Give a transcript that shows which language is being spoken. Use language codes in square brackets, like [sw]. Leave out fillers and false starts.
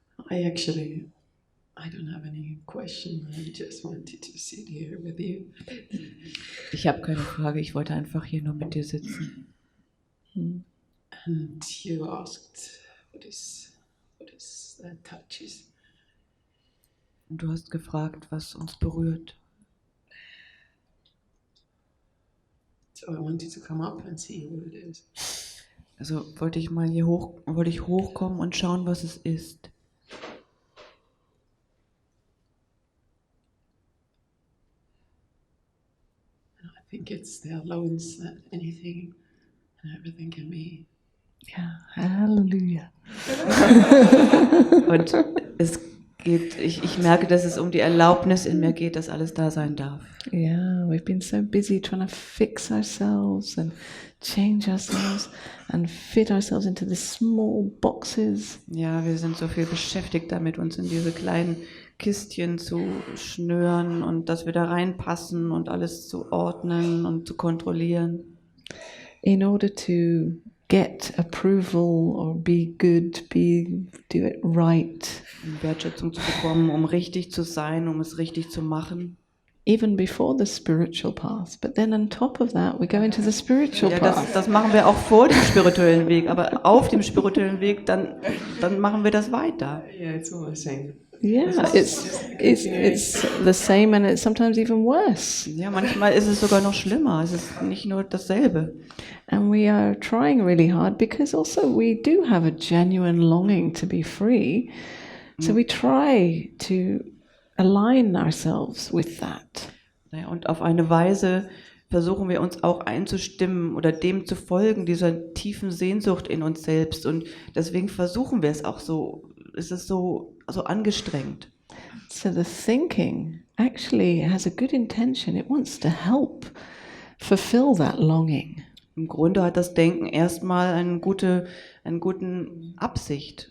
[en] I don't have any question. I just wanted to sit here with you. [de] Ich habe keine Frage, ich wollte einfach hier nur mit dir sitzen. [en] And you asked, what is that touches? [de] Und du hast gefragt, was uns berührt. [en] So I wanted to come up and see what it is. [de] Also wollte ich hochkommen und schauen, was es ist. [en] I think it's the allowance that anything and everything can be. Yeah, hallelujah. [de] Und es geht, ich merke, dass es um die Erlaubnis in mir geht, dass alles da sein darf. [en] Yeah, we've been so busy trying to fix ourselves and change ourselves and fit ourselves into the small boxes. [de] Ja, wir sind so viel beschäftigt damit, uns in diese kleinen Kistchen zu schnüren und dass wir da reinpassen und alles zu ordnen und zu kontrollieren. [en] In order to get approval or be good, do it right. [de] Um Wertschätzung zu bekommen, um richtig zu sein, um es richtig zu machen. [en] Even before the spiritual path, but then on top of that, we go into the spiritual [de] Ja, [en] path. [de] das machen wir auch vor dem spirituellen Weg, aber auf dem spirituellen Weg, dann machen wir das weiter. [en] Yeah, it's all the same. Yeah, it's the same and it's sometimes even worse. [de] Ja, manchmal ist es sogar noch schlimmer, es ist nicht nur dasselbe. [en] And we are trying really hard because also we do have a genuine longing to be free. So we try to align ourselves with that. [de] Ja, und auf eine Weise versuchen wir uns auch einzustimmen oder dem zu folgen, dieser tiefen Sehnsucht in uns selbst. Und deswegen versuchen wir es auch so, es ist so angestrengt. [en] So the thinking actually has a good intention. It wants to help fulfill that longing. [de] Im Grunde hat das Denken erstmal einen guten Absicht.